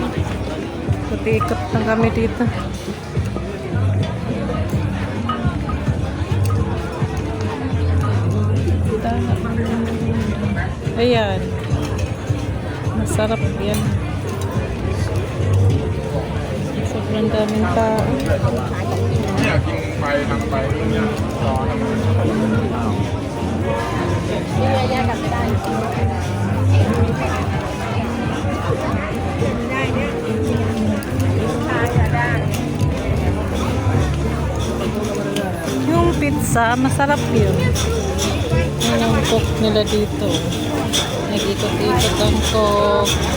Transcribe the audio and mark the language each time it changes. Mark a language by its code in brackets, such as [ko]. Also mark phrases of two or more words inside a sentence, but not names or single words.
[tl] Ikot lang kami dito. Ayan. Masarap yan. Sobrang daming tao. [th] เนี่ยกินไปทางไปเนี่ยร้อน แยกกันไม่ได้ [tl] Yung pizza, masarap yun. Yung cook nila dito. Nag-ikot-ikot ang cook.